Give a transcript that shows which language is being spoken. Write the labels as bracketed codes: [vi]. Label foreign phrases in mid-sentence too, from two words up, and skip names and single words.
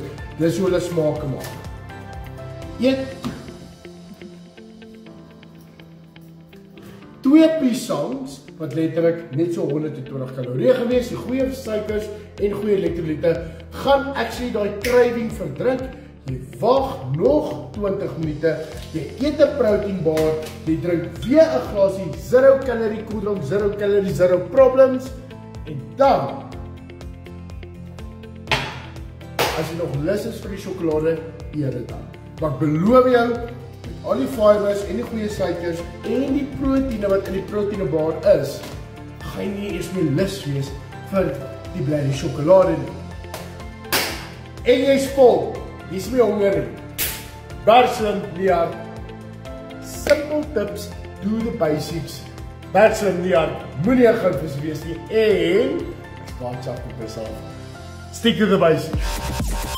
[af] Dis hoe hulle smaak maak. Eet 2 piesangs wat letterlik net so 120 kalorieë gewees, die goeie suikers en goeie elektrolyte, gaan actually daai craving verdruk. Jy wag nog 20 minute, jy eet 'n [en] protein bar, [af] jy drink weer 'n glasie 0 calorie koeldrank, [en] 0 calorie, 0 problems [af] en dan as jy nog lus is vir die sjokolade, eet dit dan. Maar ek beloof jou, met al die fibers en die goeie suikers en die proteïene wat in die proteïnebar is, gaan jy nie eens meer lus wees vir die blerrie sjokolade nie. En jy's vol. Jy's nie honger nie. Bertram Leon. [en] Simple tips, do the basics. [af] Bertram Leon, moenie 'n goudvis wees nie en [en] watch out for yourself. Stick to the basics.